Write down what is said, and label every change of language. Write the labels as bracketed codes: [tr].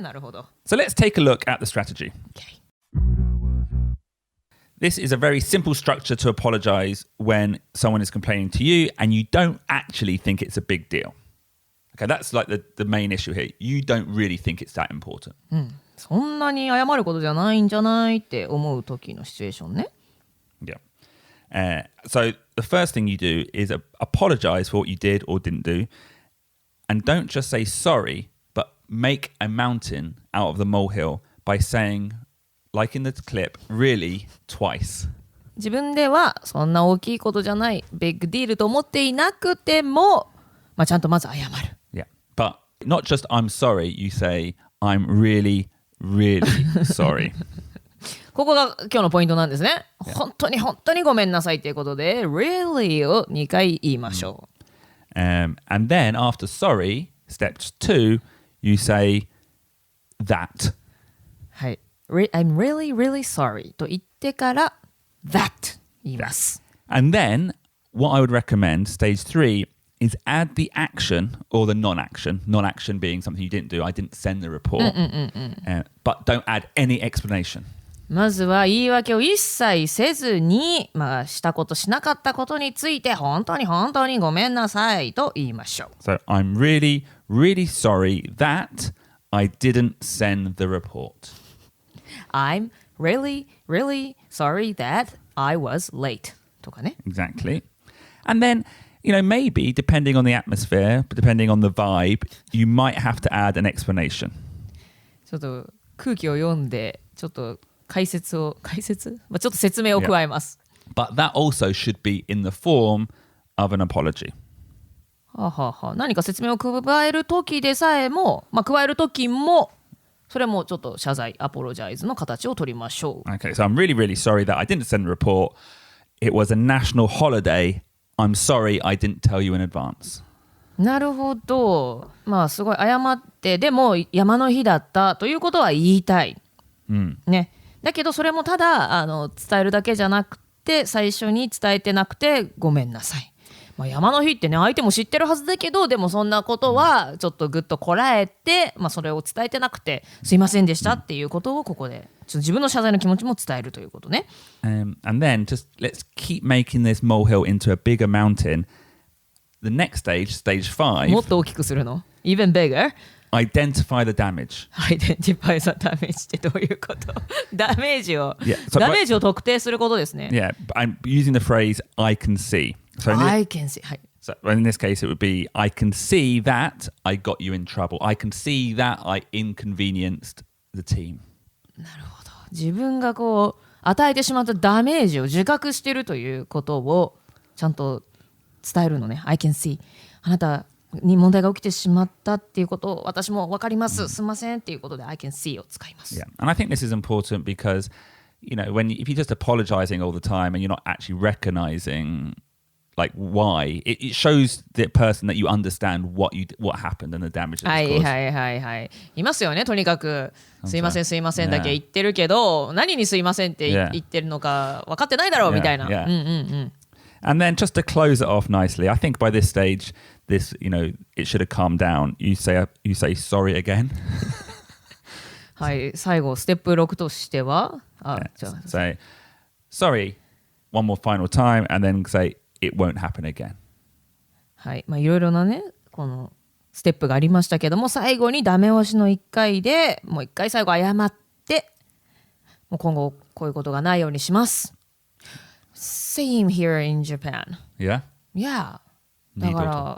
[ja] なるほど。 [en] So let's take a look at the strategy. Okay. This is a very simple structure to apologize when someone is complaining to you and you don't actually think it's a big deal. Okay, that's like the main issue here. You don't really think it's that important. [ja] そんなに謝ることじゃないんじゃないって思う時のシチュエーションね。 [en] Yeah. So the first thing you do is apologize for what you did or didn't do. And don't just say sorry, but make a mountain out of the molehill by saying, like in the clip, really twice. [ja] 自分ではそんな大きいことじゃないビッグディールと思っていなくても、ちゃんとまず謝る。 [en] Yeah, but not just I'm sorry, you say I'm really, really sorry. [ja] ここが今日のポイントなんですね。本当にごめんなさいということで really を2回言いましょう。 [en] And then after sorry, step 2, you say that. [ja] はい。 [en] I'm really, really sorry [ja] と言ってから that 言います。 [en] And then what I would recommend, stage 3, is add the action or the non-action. Non-action being something you didn't do. I didn't send the report. But don't add any explanation. [ja] まずは言い訳を一切せずに、したことしなかったことについて本当にごめんなさいと言いましょう。 [en] So I'm really, really sorry that I didn't send the report. I'm really, really sorry that I was late. [ja] とかね。 [en] Exactly. And then, maybe depending on the atmosphere, depending on the vibe, you might have to add an explanation. [ja] ちょっと空気を読んで、ちょっとちょっと説明を加えます。 [en] But that also should be in the form of an apology. [ja] 何か説明を加えるときでさえも、加えるときも、それもちょっと謝罪、アポロジャイズの形を取りましょう。 [en] Okay, so I'm really, really sorry that I didn't send a report. It was a national holiday. I'm sorry I didn't tell you in advance. [ja] なるほど。すごい謝って、でも山の日だったということは言いたい。ね。だけどそれもただ伝えるだけじゃなくて、最初に伝えてなくてごめんなさい。山の日ってね、相手も知ってるはずだけど、でもそんなことはちょっとぐっとこらえて、それを伝えてなくてすいませんでしたっていうことをここでちょっと自分の謝罪の気持ちも伝えるということね。 [en] And then just let's keep making this molehill into a bigger mountain. The next stage, stage 5. [ja] もっと大きくするの ? [en] Even bigger? Identify the damage. Identify the damage [ja] ってどういうことダメージを特定することですね。 [en] Yeah, I'm using the phrase I can see. So I can see. はい。 So in this case, it would be I can see that I got you in trouble. I can see that I inconvenienced the team. [ja] なるほど。自分が与えてしまったダメージを自覚しているということをちゃんと伝えるのね。 [en] I can see. [ja] あなたに問題が起きてしまったっていうことを私も分かります。すみませんっていうことで [en] I can see [ja] を使います。 [en] Yeah, and I think this is important because, if you're just apologizing all the time and you're not actually recognizing like why, it shows the person that you understand what happened and the damage that was caused. [ja] いますよね。とにかくすいませんすいませんだけ言ってるけど、何にすいませんって言ってるのか分かってないだろうみたいな。 [en] And then just to close it off nicely, I think by this stage, it should have calmed down. You say sorry again. [ja] はい、最後ステップ6としては、 [en] say sorry one more final time, and then say it won't happen again. [ja] はい、いろいろなね、このステップがありましたけども、最後にダメ押しの1回でもう1回最後謝って、もう今後こういうことがないようにします。 [en] Same here in Japan. Yeah? Yeah. だから